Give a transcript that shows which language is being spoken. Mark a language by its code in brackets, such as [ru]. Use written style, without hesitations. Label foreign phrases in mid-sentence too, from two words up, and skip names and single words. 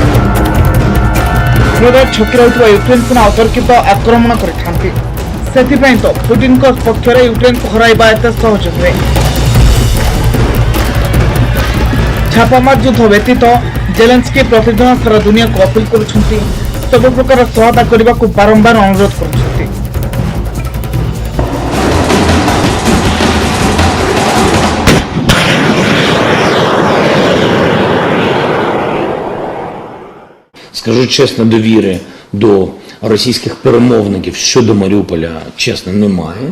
[or] ଫଳରେ ଛକି ରହିଥିବା ୟୁକ୍ରେନ ସେନା ଅତର୍କିତ ଆକ୍ରମଣ କରିଥାନ୍ତି। ସେଥିପାଇଁ ତ ପୁଟିନଙ୍କ ପକ୍ଷରେ ୟୁକ୍ରେନକୁ ହରାଇବା ଏତେ ସହଜ ନୁହେଁ। ଛାପାମାର ଯୁଦ୍ଧ ବ୍ୟତୀତ ଜେଲେନ୍ସ୍କି ପ୍ରତିଦିନ ସାରା ଦୁନିଆକୁ ଅପିଲ କରୁଛନ୍ତି, ସବୁ ପ୍ରକାର ସହାୟତା କରିବାକୁ ବାରମ୍ବାର ଅନୁରୋଧ କରୁଛନ୍ତି। [uk] Скажу чесно, довіри до російських перемовників щодо Маріуполя, чесно, немає.